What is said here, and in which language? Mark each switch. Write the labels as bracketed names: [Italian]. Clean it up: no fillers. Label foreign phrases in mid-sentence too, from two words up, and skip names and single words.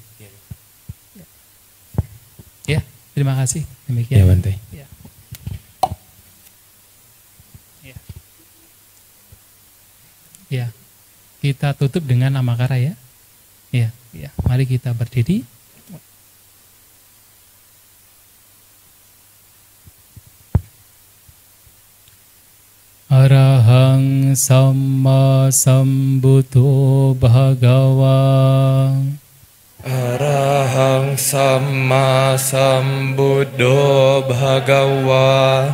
[Indonesian] Ya, terima kasih. Ya Demikian. Bante. Ya. Ya. Ya. Kita tutup dengan amakara ya. Ya, ya. Mari kita berdiri. [Pali] Arahang Samma Sambuddho Bhagawa. Arahang Samma Sambuddho Bhagawa.